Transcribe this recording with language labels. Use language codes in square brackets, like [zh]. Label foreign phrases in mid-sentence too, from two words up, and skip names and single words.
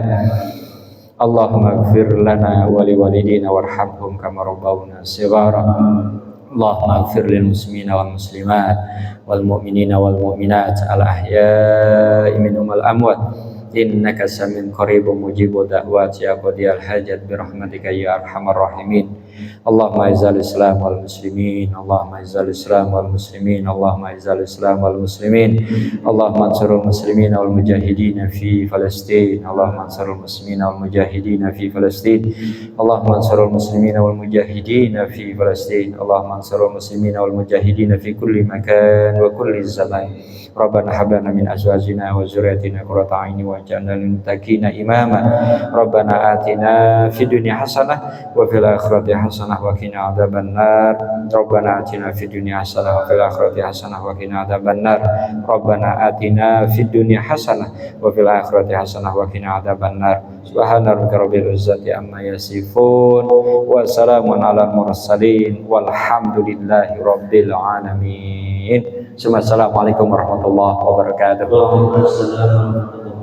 [ar] اللهم اغفر لنا ولوالدينا وارحمهم كما ربونا صغارا. اللهم اغفر للمسلمين والمسلمات والمؤمنين والمؤمنات الأحياء منهم والأموات إنك سميع قريب مجيب الدعوات يا قاضي الحاجات برحمتك يا أرحم الراحمين. اللهم أعز الإسلام والمسلمين اللهم أعز الإسلام والمسلمين اللهم أعز الإسلام والمسلمين اللهم انصر المسلمين والمجاهدين في فلسطين اللهم انصر المسلمين والمجاهدين في فلسطين اللهم انصر المسلمين والمجاهدين في فلسطين اللهم انصر المسلمين والمجاهدين في كل مكان وكل زمان. ربنا هب لنا من أزواجنا وذرياتنا قرة أعين واجعلنا للمتقين إماما. ربنا آتنا في الدنيا حسنة وفي الآخرة حسنة وقنا عذاب النار. ربنا آتنا في الدنيا حسنة وفي الآخرة حسنة وقنا عذاب النار. ربنا آتنا في الدنيا حسنة وفي الآخرة حسنة وقنا عذاب النار. سبحان ربك رب العزة عما يصفون وسلام على المرسلين والحمد لله رب العالمين. السلام عليكم ورحمة الله وبركاته.